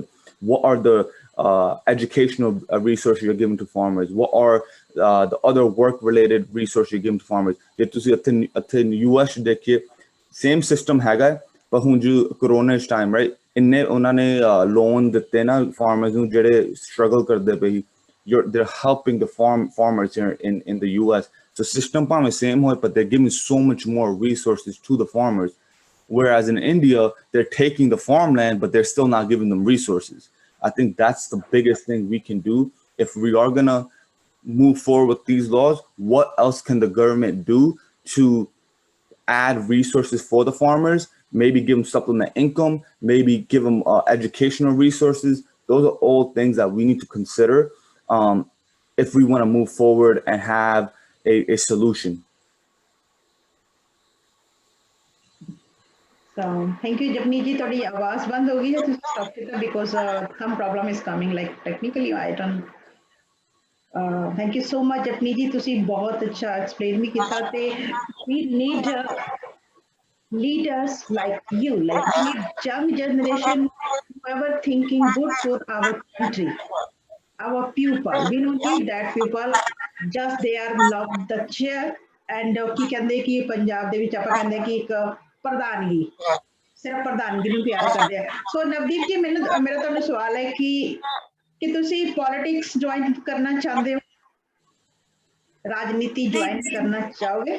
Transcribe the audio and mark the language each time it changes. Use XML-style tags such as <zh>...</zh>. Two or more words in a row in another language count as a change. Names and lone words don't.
<en>What are the educational resources you're giving to farmers? What are the other work-related resources you're giving to farmers?</en> <pa>ਜੇ ਤੁਸੀਂ ਇੱਥੇ US ਦੇਖੀਏ,</pa> <en>same system</en> <pa>ਹੈਗਾ, ਪਰ ਹੁਣ ਜੋ</pa> <en>corona time, right?</en> <pa>ਇੰਨੇ ਉਹਨਾਂ ਨੇ loan ਦਿੱਤੇ ਨਾ farmers ਨੂੰ ਜਿਹੜੇ struggle ਕਰਦੇ ਪਏ.</pa> <en>They're helping the farmers here in the US. So system ਭਾਵੇਂ same ਹੋਏ, but they're giving so much more resources to the farmers. Whereas in India, they're taking the farmland, but they're still not giving them resources. I think that's the biggest thing we can do. If we are gonna move forward with these laws, what else can the government do to add resources for the farmers? Maybe give them supplement income, maybe give them educational resources. Those are all things that we need to consider if we want to move forward and have a solution. So thank you, Japneet ji.</en> <pa>ਤੁਹਾਡੀ ਆਵਾਜ਼ ਬੰਦ ਹੋ ਗਈ ਹੈ, ਤੁਸੀਂ stop ਕੀਤਾ</pa> <en>because some problem is coming, like technically I don't. Thank you so much, Japneet ji.</en> <pa>ਤੁਸੀਂ ਬਹੁਤ ਅੱਛਾ explain ਵੀ ਕੀਤਾ ਤੇ</pa> <en>we need leaders like you, like we need young generation whoever thinking good for our country, our people. We don't need that people just they are love the chair and</en> <pa>ਕੀ ਕਹਿੰਦੇ ਕਿ ਪੰਜਾਬ ਦੇ ਵਿੱਚ ਆਪਾਂ ਕਹਿੰਦੇ ਕਿ ਇੱਕ ਪ੍ਰਧਾਨਗੀ, ਸਿਰਫ ਪ੍ਰਧਾਨਗੀ ਨੂੰ ਪਿਆਰ ਕਰਦੇ ਆ. ਸੋ ਨਵਦੀਪ ਜੀ, ਮੇਰਾ ਤੁਹਾਨੂੰ ਸਵਾਲ ਹੈ ਕਿ ਤੁਸੀਂ ਪੋਲਿਟਿਕਸ ਜੁਆਇਨ ਕਰਨਾ ਚਾਹੁੰਦੇ ਹੋ, ਰਾਜਨੀਤੀ ਜੁਆਇਨ ਕਰਨਾ ਚਾਹੋਗੇ?</pa>